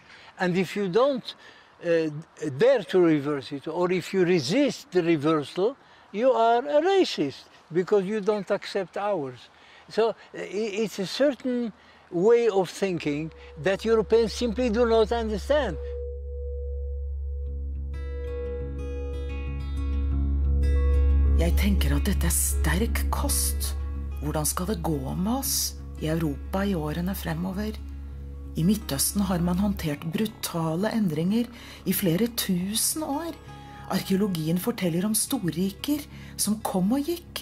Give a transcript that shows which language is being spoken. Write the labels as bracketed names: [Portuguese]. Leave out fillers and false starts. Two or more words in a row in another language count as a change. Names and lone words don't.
[English] And if you don't dare to reverse it, or if you resist the reversal, you are a racist because you don't accept ours. So it's a certain way of thinking that Europeans simply do not understand. [Norwegian] Jeg tenker at dette sterk kost. Hvordan skal det gå med oss I Europa I årene fremover? I Midtøsten har man håndtert brutale endringer I flere tusen år. Arkeologien forteller om storriker som kom og gikk.